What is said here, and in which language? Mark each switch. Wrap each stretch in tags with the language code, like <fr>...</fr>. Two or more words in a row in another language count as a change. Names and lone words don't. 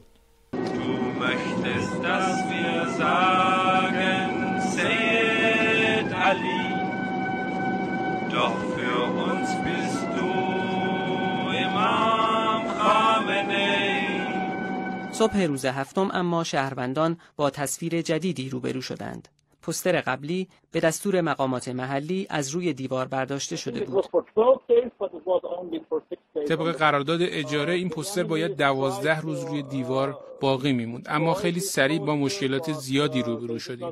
<de>Du möchtest, dass wir sagen, Seyyid Ali, doch für uns bist du Imam Khamenei.</de> <fa>صبح روز هفتم اما شهروندان با تصویر جدیدی روبرو شدند. پوستر قبلی به دستور مقامات محلی از روی دیوار برداشته شده بود. طبق قرارداد اجاره این پوستر باید 12 روز روی دیوار باقی میموند، اما خیلی سریع با مشکلات زیادی روبرو شدیم.</fa>